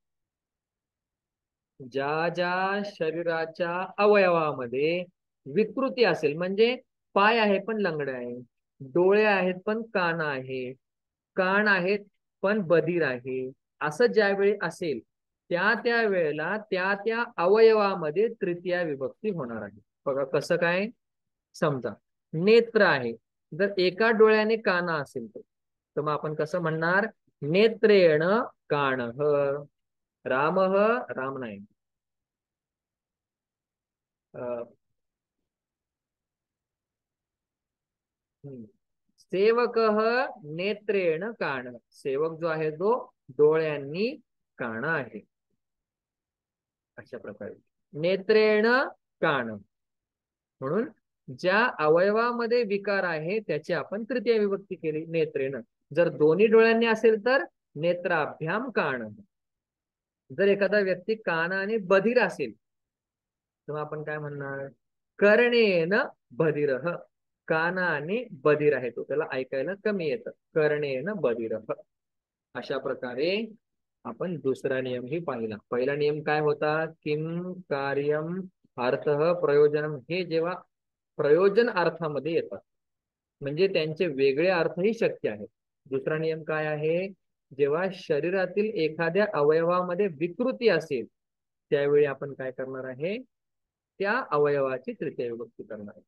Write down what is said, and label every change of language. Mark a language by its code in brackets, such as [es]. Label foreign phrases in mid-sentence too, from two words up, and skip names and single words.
[mr] ज्या ज्या शरीराच्या अवयवामध्ये विकृती असेल म्हणजे पाय आहे पण लंगडे आहे, डोळे आहेत पण कान आहे, कान आहेत पण बधीर आहे, असं ज्यावेळी असेल त्या त्या वेळेला त्या त्या अवयवामध्ये तृतीया विभक्ती होणार आहे. बघा कसं काय, समजा नेत्र आहे, जर एका डोळ्याने काना असेल तर मग आपण कसं म्हणणार, [sa] नेत्रेण काणः, रामः, राम नाही, सेवकः नेत्रेण काण, [mr] सेवक जो आहे तो डोळ्यांनी काणा आहे. अशा प्रकारे [sa] नेत्रेण काण, [mr] म्हणून ज्या अवयवामध्ये विकार आहे त्याची आपण तृतीय विभक्ती केली नेत्रेण. जर दोन्ही डोळ्यांनी असेल तर [sa] नेत्राभ्याम काण. [mr] जर एखादा व्यक्ती कानाने बधिर असेल तेव्हा आपण काय म्हणणार, [sa] कर्णेन बधिरः, [mr] कानाने बधिर आहे तो, त्याला ऐकायला कमी येतं, [sa] कर्णेन बधिरः. [mr] अशा प्रकारे आपण दुसरा नियम ही पाहिला. पहिला नियम काय होता, [sa] किम कार्यम अर्थः प्रयोजनम, [mr] हे जेव्हा प्रयोजन अर्थामध्ये येतात म्हणजे त्यांचे वेगळे अर्थही शक्य आहेत. दुसरा नियम काय आहे, जेव्हा शरीरातील एखाद्या अवयवामध्ये विकृती असेल त्यावेळी आपण काय करणार आहे, त्या अवयवाची तृतीय विभक्ती करणार आहे.